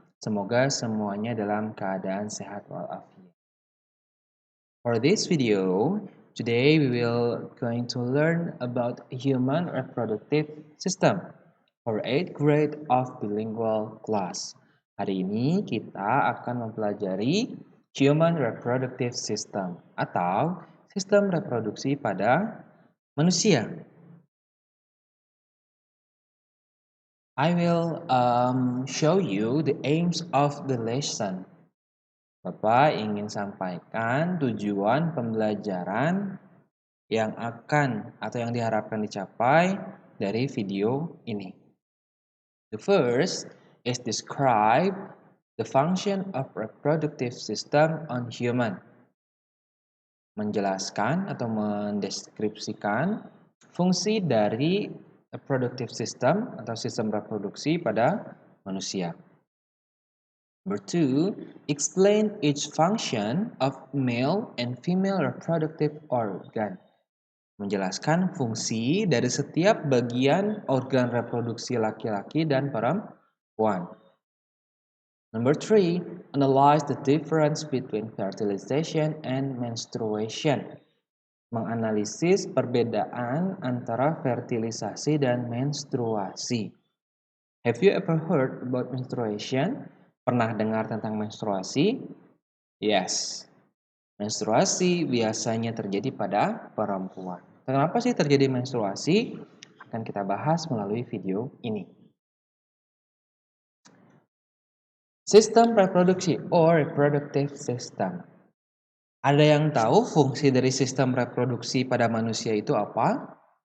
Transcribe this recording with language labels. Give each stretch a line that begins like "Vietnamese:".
Indonesian: Semoga semuanya dalam keadaan sehat walafiat.
English: For this video, today we will going to learn about human reproductive system for 8th grade of bilingual class.
Indonesian: Hari ini kita akan mempelajari human reproductive system atau sistem reproduksi pada manusia.
English: I will show you the aims of the lesson.
Indonesian: Bapak ingin sampaikan tujuan pembelajaran yang akan atau yang diharapkan dicapai dari video ini.
English: The first is describe the function of reproductive system on human.
Indonesian: Menjelaskan atau mendeskripsikan fungsi dari reproductive system atau sistem reproduksi pada manusia.
English: Number two, explain each function of male and female reproductive organ.
Indonesian: Menjelaskan fungsi dari setiap bagian organ reproduksi laki-laki dan perempuan.
English: Number three, analyze the difference between fertilization and menstruation.
Indonesian: Menganalisis perbedaan antara fertilisasi dan menstruasi.
English: Have you ever heard about menstruation?
Indonesian: Pernah dengar tentang menstruasi? Yes. Menstruasi biasanya terjadi pada perempuan. Kenapa sih terjadi menstruasi? Akan kita bahas melalui video ini. Sistem reproduksi or reproductive system. Ada yang tahu fungsi dari sistem reproduksi pada manusia itu apa?